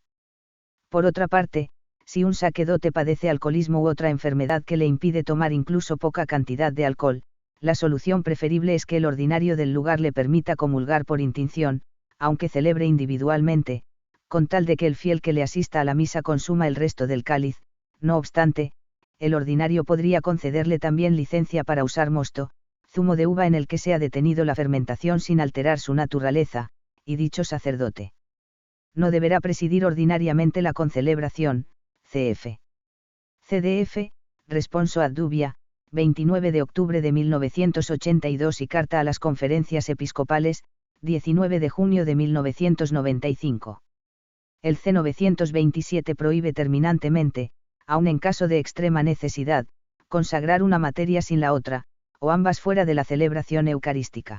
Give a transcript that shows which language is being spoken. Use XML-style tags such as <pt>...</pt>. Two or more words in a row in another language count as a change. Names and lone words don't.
<es>Por otra parte, si un sacerdote padece alcoholismo u otra enfermedad que le impide tomar incluso poca cantidad de alcohol, la solución preferible es que el ordinario del lugar le permita comulgar por intinción, aunque celebre individualmente, con tal de que el fiel que le asista a la misa consuma el resto del cáliz. No obstante, el ordinario podría concederle también licencia para usar mosto, zumo de uva en el que se ha detenido la fermentación sin alterar su naturaleza, y dicho sacerdote no deberá presidir ordinariamente la concelebración, cf. CDF,</es> <la>Responso ad Dubia,</la> <es>29 de octubre de 1982 y Carta a las Conferencias Episcopales, 19 de junio de 1995. El C927 prohíbe terminantemente, aun en caso de extrema necesidad, consagrar una materia sin la otra, o ambas fuera de la celebración eucarística.</es>